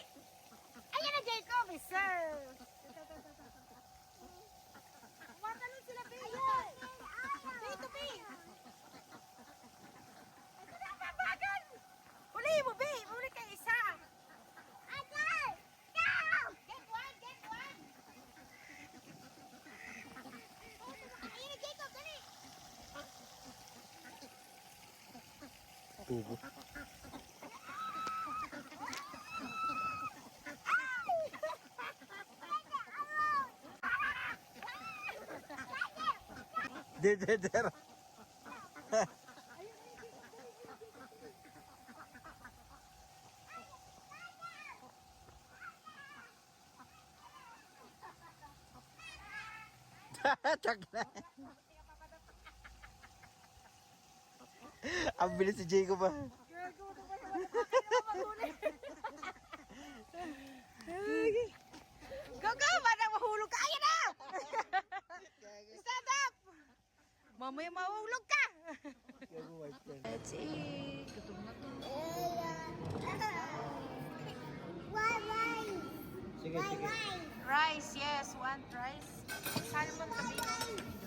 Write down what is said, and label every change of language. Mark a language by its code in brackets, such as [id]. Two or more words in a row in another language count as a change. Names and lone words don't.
[tl] Ayun na Jacob, isa! Matalon sila, Bi! Dito, Bi! Ito na ang babagan! Huli mo, Bi! Huli ka isa! Agad! [en] Go! Get one, get one! [tl] Ayun na Jacob, dali! Tubo. Deder. Tag na. Ang bilis si Jacob ah. [en] Go, go! [tl] Manang mahulog ka! Ayan na! [en] Stand up! [tl] Mamaya mahulog ka! [en] Let's eat. [tl] Gutom na to. Sige, sige. [en] Rice, yes. One rice. Salmon kami.